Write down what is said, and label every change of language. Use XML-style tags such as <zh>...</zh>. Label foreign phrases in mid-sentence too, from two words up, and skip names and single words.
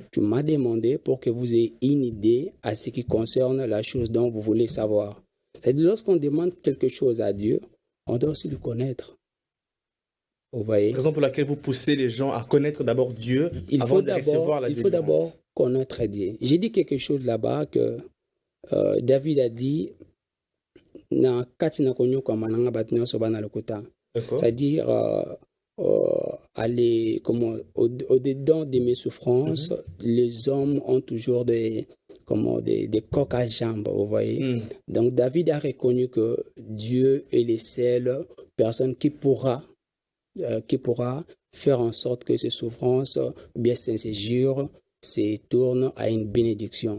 <fr>Tu m'as demandé pour que vous ayez une idée à ce qui concerne la chose dont vous voulez savoir. C'est-à-dire, lorsqu'on demande quelque chose à Dieu, on doit aussi le connaître. Vous voyez? Raison pour laquelle vous poussez les gens à connaître d'abord Dieu avant de recevoir la Il faut d'abord délivrance. connaître Dieu. J'ai dit quelque chose là-bas que David a dit,</fr> <ln>na kati na konyoka mananga bato nyonso bana lokuta.</ln> <fr>D'accord? C'est-à-dire, aller, au-dedans de mes souffrances, Mhm. les hommes ont toujours des coques à jambes, vous voyez. Mhm. Donc, David a reconnu que Dieu est la seule personne qui pourra faire en sorte que ces souffrances, bien ces séjours, se tournent à une bénédiction.</fr>